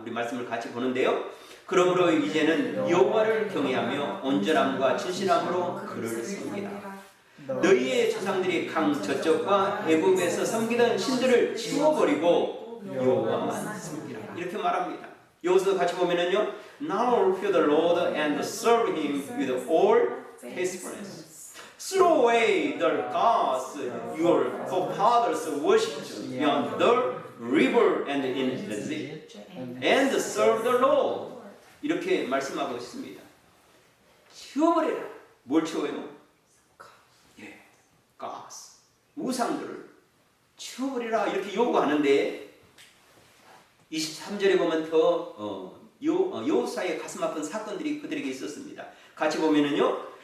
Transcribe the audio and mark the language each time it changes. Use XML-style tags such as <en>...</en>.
<ko>우리 말씀을 같이 보는데요. 그러므로 이제는 여호와를 경외하며 온전함과 진실함으로 그를 섬기라. 너희의 조상들이 강 저쪽과 애굽에서 섬기던 신들을 지워버리고 여호와만 섬기라. 이렇게 말합니다. 여기서 같이 보면은요.</ko> <en>Now fear the Lord and serve Him with all faithfulness. Throw away the gods your forefathers worshipped beyond the river and in the sea, and serve the Lord.</en> <ko>이렇게 말씀하고 있습니다. 치워버려라. 뭘 치워요? gods, 우상들을 치워버리라 이렇게 요구하는데 23절에 보면 더 여호수아의 가슴 아픈 사건들이 그들에게 있었습니다. 같이 보면은요.</ko>